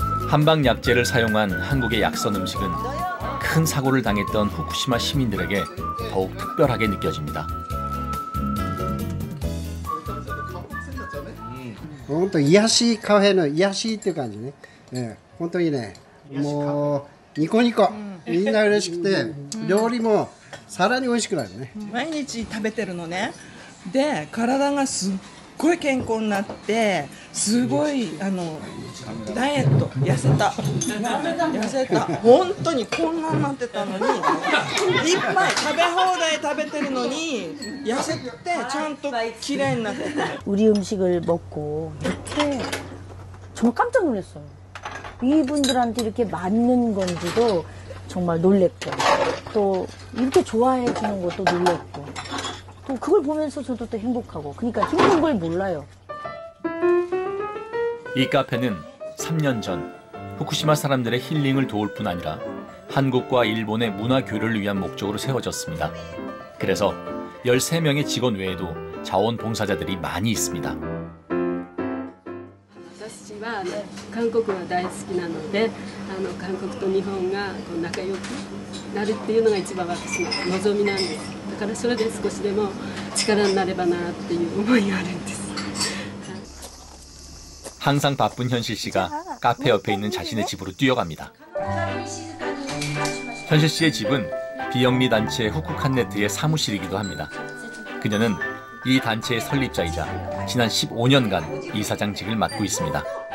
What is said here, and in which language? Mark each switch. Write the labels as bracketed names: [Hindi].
[Korean] 한방 약재를 사용한 한국의 약선 음식은 큰 사고를 당했던 후쿠시마 시민들에게 더욱 특별하게 느껴집니다. [Japanese] 本当癒やしカフェの癒やしって感じね。本当にね、もうニコニコ、みんな嬉しくて、料理もさらに美味しくなるね。毎日食べてるのね。で、体がすっごい健康になって、すごいダイエット痩せた。本当にこんなになってたのに、いっぱい食べ放題食べてるのに痩せてちゃんと綺麗になってた。 [Korean] 우리 음식을 먹고 이렇게 정말 깜짝 놀랐어요. 이분들한테 이렇게 맞는 건지도 정말 놀랬고, 또 이렇게 좋아해 주는 것도 놀랬고, 또 그걸 보면서 저도 또 행복하고, 그러니까 힘든 걸 몰라요. 이 카페는 3년 전 후쿠시마 사람들의 힐링을 도울 뿐 아니라 한국과 일본의 문화 교류를 위한 목적으로 세워졌습니다. 그래서 13명의 직원 외에도 자원봉사자들이 많이 있습니다. [Japanese] 私は韓国が大好きなので、韓国と日本が仲良くなるっていうのが一番私の望みなんです。だからそれで少しでも力になればなっていう思いがあるんです。 [Korean] 항상 바쁜 현실 씨가 카페 옆에 있는 자신의 집으로 뛰어갑니다. 현실 씨의 집은 비영리 단체 후쿠칸네트의 사무실이기도 합니다. 그녀는 이 단체의 설립자이자 지난 15년간 이사장직을 맡고 있습니다.